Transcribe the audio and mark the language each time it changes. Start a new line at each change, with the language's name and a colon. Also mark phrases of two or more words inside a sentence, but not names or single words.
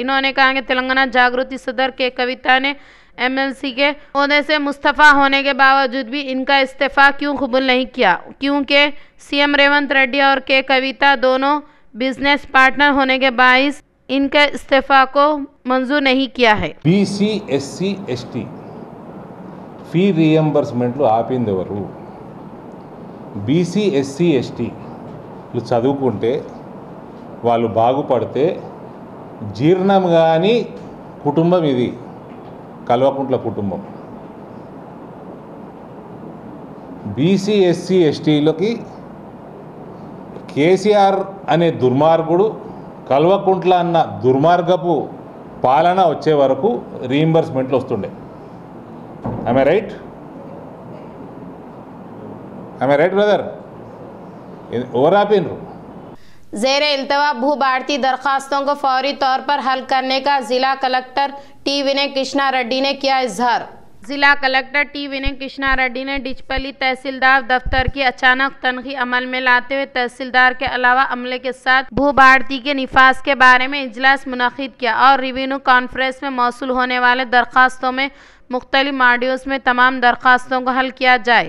Urdu: انہوں نے کہا کہ تلنگانہ جاگرتی صدر کے کویتا نے MLC کے عہدے سے مستعفی ہونے کے باوجود بھی ان کا استعفیٰ کیوں قبول نہیں کیا، کیونکہ CM ریونت ریڈی اور کے کویتا دونوں
English: business partner
Urdu: ہونے کے باعث ان کے استعفیٰ کو منظور نہیں کیا ہے۔
Telugu: BC SC ST
English: fee reimbursements
Telugu: ఆపింది ఎవరు? BC SC STలు చదువుకుంటే వాళ్ళు బాగుపడితే జీర్ణం కాని కుటుంబం ఇది కల్వకుంట్ల కుటుంబం। BC SC STలకి కేసీఆర్ అనే దుర్మార్గుడు కల్వకుంట్ల అన్న దుర్మార్గపు పాలన వచ్చే వరకు రీఎంబర్స్మెంట్లు వస్తుండే।
English: Am I right? Am I right, brother?
Urdu: اور آپ ان زیر التوا بھو بھارتی درخواستوں کو فوری طور پر حل کرنے کا ضلع کلکٹر T ونے کرشنا ریڈی نے کیا اظہار۔ ضلع کلکٹر T ونے کرشنا ریڈی نے ڈچپلی تحصیلدار دفتر کی اچانک تنقید عمل میں لاتے ہوئے تحصیلدار کے علاوہ عملے کے ساتھ بھو بھارتی کے نفاذ کے بارے میں اجلاس منعقد کیا اور
English: revenue conference
Urdu: میں موصول ہونے والے درخواستوں میں مختلف ماڈیولز میں تمام درخواستوں کو حل کیا جائے۔